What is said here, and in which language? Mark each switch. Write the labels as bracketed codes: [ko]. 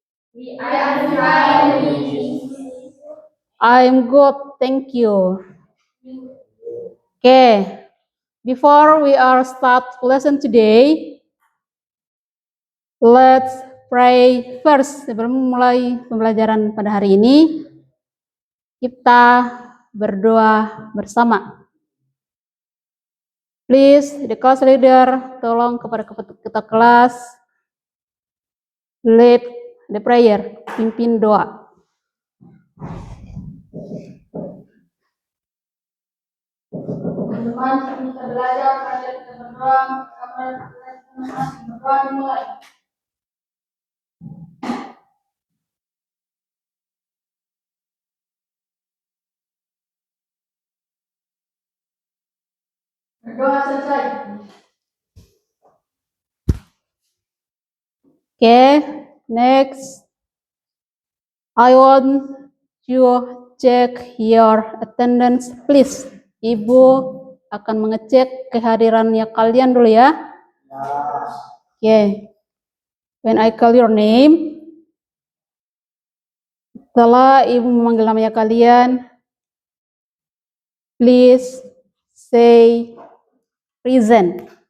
[en] We are fine, Miss. I'm good, thank you. Okay, before we are start lesson today, let's pray first. [id] Sebelum mulai pembelajaran pada hari ini, kita berdoa bersama. [en] Please, the class leader, [id] tolong kepada ketua kelas, [en] lead the prayer, [id] pimpin doa. Teman-teman, kita belajar, kita berdoa, kita berdoa dimulai. Berdoa selesai. [en] Okay, next, I want you check your attendance, please. [id] Ibu akan mengecek kehadirannya kalian dulu ya. [en] Okay, when I call your name, [id] setelah ibu memanggil namanya kalian, [en] please say present.